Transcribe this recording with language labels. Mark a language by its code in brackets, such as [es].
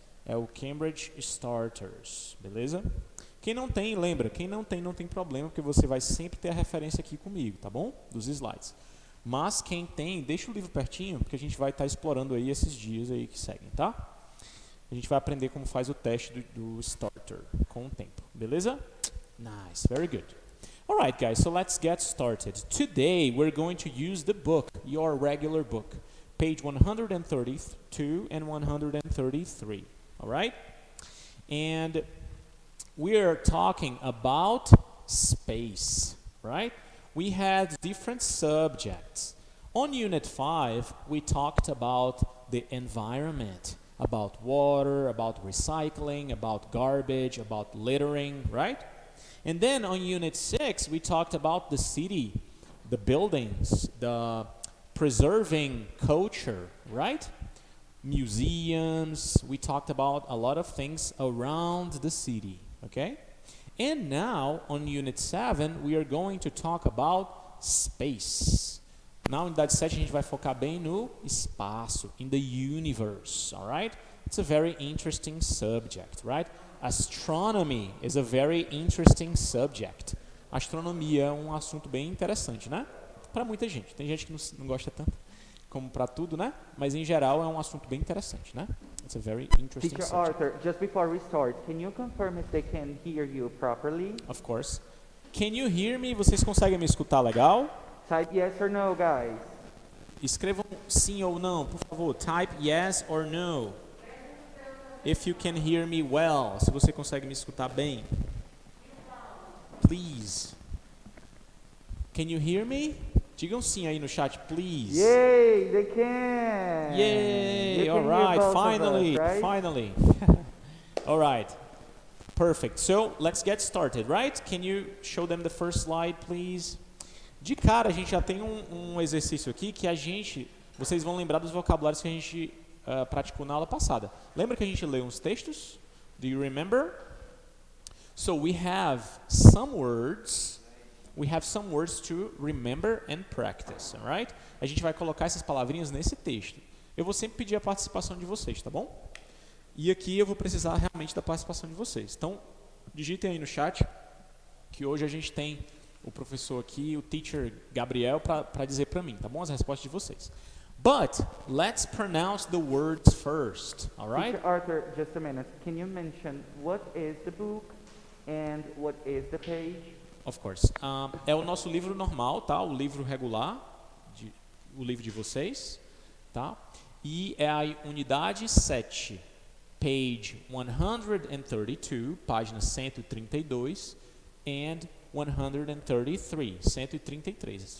[pt] É o Cambridge Starters, beleza? Quem não tem, lembra, quem não tem problema, porque você vai sempre ter a referência aqui comigo, tá bom? Dos slides. Mas quem tem, deixa o livro pertinho, porque a gente vai estar explorando aí esses dias aí que seguem, tá? A gente vai aprender como faz o teste do starter com o tempo, beleza? [en] Nice, very good. Alright guys, so let's get started. Today we're going to use the book, your regular book, page 132 and 133. Alright? And we are talking about space, right? We had different subjects. On Unit 5, we talked about the environment, about water, about recycling, about garbage, about littering, right? And then on Unit 6, we talked about the city, the buildings, the preserving culture, right? Museums, we talked about a lot of things around the city, okay? And now, on Unit 7, we are going to talk about space. [pt] Na unidade 7, a gente vai focar bem no espaço, [en] in the universe, all right? It's a very interesting subject, right? Astronomy is a very interesting subject. [pt] Astronomia é um assunto bem interessante, né? Para muita gente. Tem gente que não gosta tanto como para tudo, né? Mas em geral é um assunto bem interessante, né? [en] It's a very interesting Teacher subject. Arthur, just before we start, can you confirm if they can hear you properly? Of course. Can you hear me? [pt] Vocês conseguem me escutar legal? [en] Type yes or no, guys. [pt] Escrevam sim ou não, por favor. [en] Type yes or no. If you can hear me well. [pt] Se você consegue me escutar bem. [en] Please. Can you hear me? [pt] Digam sim aí no chat, please. [en] Yay, they can. Yay! You All can hear right, both of finally, us, right? finally. All right, perfect. So let's get started, right? Can you show them the first slide, please? [pt] De cara, a gente já tem um exercício aqui que vocês vão lembrar dos vocabulários que a gente praticou na aula passada. Lembra que a gente leu uns textos? [en] Do you remember? So we have some words. We have some words to remember and practice, all right? [pt] A gente vai colocar essas palavrinhas nesse texto. Eu vou sempre pedir a participação de vocês, tá bom? E aqui eu vou precisar realmente da participação de vocês. Então, digitem aí no chat que hoje a gente tem o professor aqui, o teacher Gabriel, para dizer para mim, tá bom? As respostas de vocês. [en] But let's pronounce the words first, all right? Teacher Arthur, just a minute. Can you mention what is the book and what is the page? Of course. [pt] É o nosso livro normal, tá? O livro regular, o livro de vocês, tá? E é a unidade 7, [en] page 132, [pt] página 132, [en] and 133, [pt] 133.